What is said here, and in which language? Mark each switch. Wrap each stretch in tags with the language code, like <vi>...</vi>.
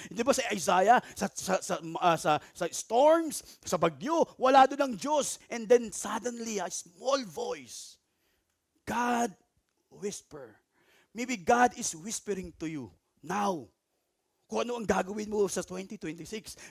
<tl>Di ba sa Isaiah, sa storms, sa bagyo, wala doon ang Diyos.</tl> <en>And then suddenly, a small voice. God whisper. Maybe God is whispering to you now.</en> <tl>Kung ano ang gagawin mo sa 2026.</tl>